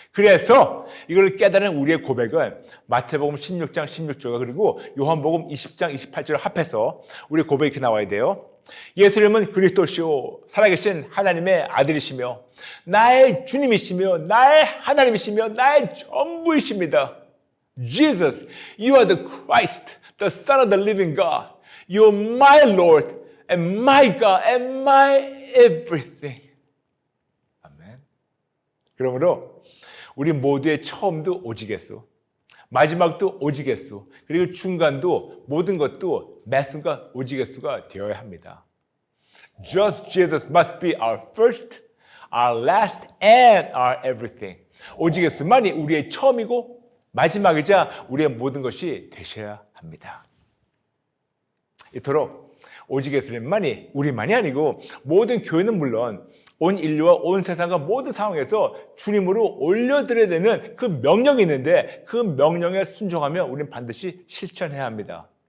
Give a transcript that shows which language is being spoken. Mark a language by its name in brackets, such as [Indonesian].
[Korean] 그래서 이걸 깨달은 우리의 고백은 마태복음 16장 16절 그리고 요한복음 20장 28절을 합해서 우리 고백이 이렇게 나와야 돼요. 예수님은 그리스도시요 살아계신 하나님의 아들이시며 나의 주님이시며 나의 하나님이시며 나의 전부이십니다. [English] Jesus, you are the Christ, the Son of the living God. You're my Lord and my God and my everything. [Korean] 아멘. 그러므로 우리 모두의 처음도 오직 예수, 마지막도 오직 예수, 그리고 중간도 모든 것도 매 순간 오직 예수가 되어야 합니다. [English] Just Jesus must be our first, our last, and our everything. [Korean] 오직 예수만이 우리의 처음이고 마지막이자 우리의 모든 것이 되셔야 합니다. 이토록 오직 예수님만이 우리만이 아니고 모든 교회는 물론 온 인류와 온 세상과 모든 상황에서 주님으로 올려드려야 되는 그 명령이 있는데 그 명령에 순종하며 우리는 반드시 실천해야 합니다.